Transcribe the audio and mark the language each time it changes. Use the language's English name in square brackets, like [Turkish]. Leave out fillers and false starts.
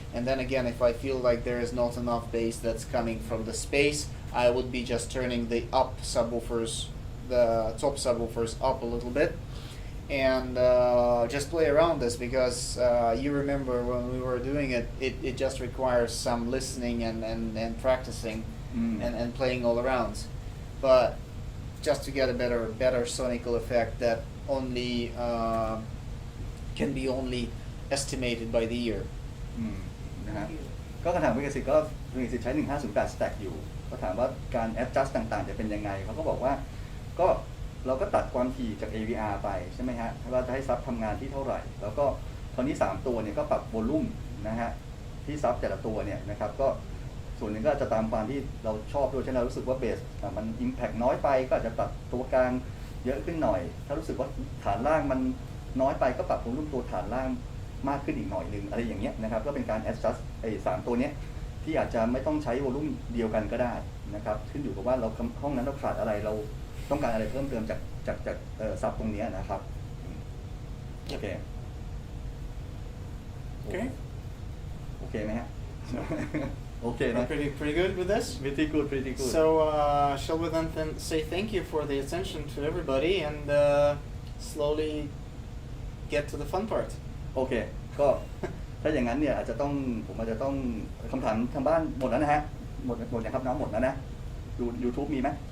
[English] And then again, if I feel like there is not enough bass that's coming from the space, I would be just turning the up subwoofers, the top subwoofers up a little bit and just play around this because you remember when we were doing it, it just requires some listening and practicing and playing all around. But just to get a better sonical effect that only can be only estimated by the ear. [Thai] นะฮะก็คำถามวิกฤตก็วิกฤตใช้1508 stack อยู่ก็ถามว่าการ adjust ต่างๆจะเป็นยังไงเขาก็บอกว่าก็เราก็ตัดความถี่จาก AVR ไปใช่ไหมฮะว่าจะให้ซับทำงานที่เท่าไหร่แล้วก็คราวนี้3ตัวเนี่ยก็ปรับโวลูมนะฮะที่ซับแต่ละตัวเนี่ยนะครับก็ ส่วนหนึ่งก็จะตามความที่เราชอบด้วยเช่นเรารู้สึกว่าเบสมัน impact น้อยไปก็อาจจะปรับตัวกลางเยอะขึ้นหน่อยถ้ารู้สึกว่าฐานล่างมัน น้อยไปก็ปรับโวลูมตัวฐานล่างมากขึ้นอีกหน่อยนึงอะไรอย่างเงี้ยนะครับก็เป็นการ adjust 3ตัวเนี้ยที่อาจจะไม่ต้องใช้โวลูมเดียวกันก็ได้นะครับขึ้นอยู่กับว่าเราห้องนั้นเราขาดอะไรเราต้องการอะไรเพิ่มเติมจากซับตรงนี้นะครับโอเคโอเคไหมฮะโอเคนะ [English] Pretty good with this. pretty good So shall we then say thank you for the attention to everybody and slowly get to the fun part. [Thai] โอเคก็ถ้าอย่างนั้นเนี่ยผมอาจจะต้องคำถามทางบ้านหมดแล้วนะฮะหมดนะครับน้องหมดแล้วนะดู YouTube มีไหม